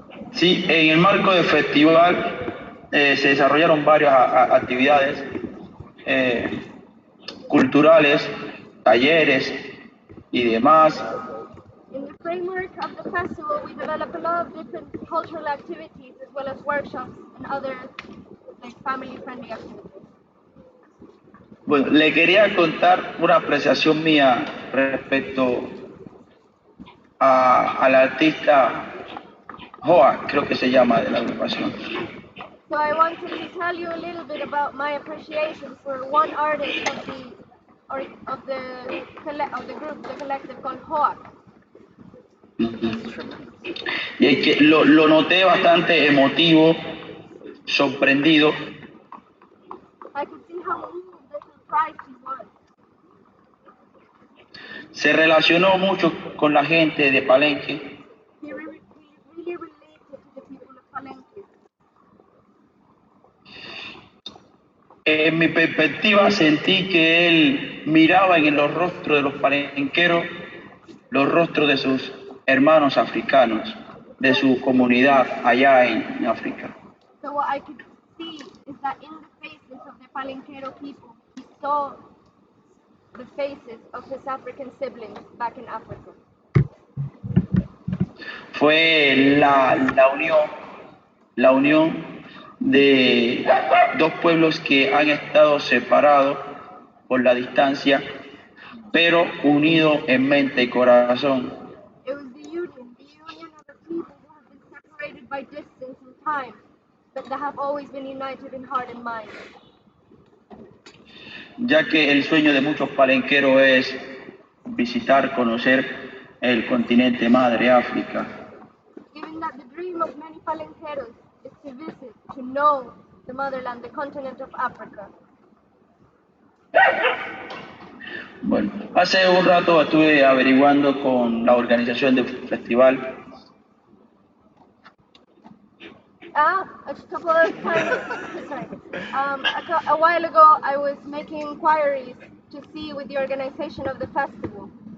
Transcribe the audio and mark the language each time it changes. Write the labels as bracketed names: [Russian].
[Spanish] Sí, en el marco del festival se desarrollaron varias actividades culturales, talleres y demás. [English] In the framework of the festival, we developed a lot of different cultural activities as well as workshops and other family-friendly activities. [Spanish] Bueno, le quería contar una apreciación mía respecto al artista Joa, creo que se llama, de la agrupación. [English] So I wanted to tell you a little bit about my appreciation for one artist of the group, the collective called Hoak. [Spanish] Y es que lo noté bastante emotivo, sorprendido. [English] I could see how moved and surprised he was. [Spanish] Se relacionó mucho con la gente de Palenque. [English] He really related to the people of Palenque. [Spanish] En mi perspectiva sentí que él miraba en los rostros de los palenqueros los rostros de sus hermanos africanos, de su comunidad allá en África. [English] So what I could see is that in the faces of the Palenquero people, he saw the faces of his African siblings back in Africa. [Spanish] Fue la unión de dos pueblos que han estado separados por la distancia, pero unidos en mente y corazón. [English] It was the union of the people who have been separated by distance and time, but that have always been united in heart and mind. [Spanish] Ya que el sueño de muchos palenqueros es visitar, conocer el continente madre, África. [English] Given that the dream of many Palenqueros is to visit, to know the motherland, the continent of Africa. [Spanish] Bueno, hace un rato estuve averiguando con la organización del festival. [English] A couple of times, sorry, a while ago I was making inquiries to see with the organization of the festival.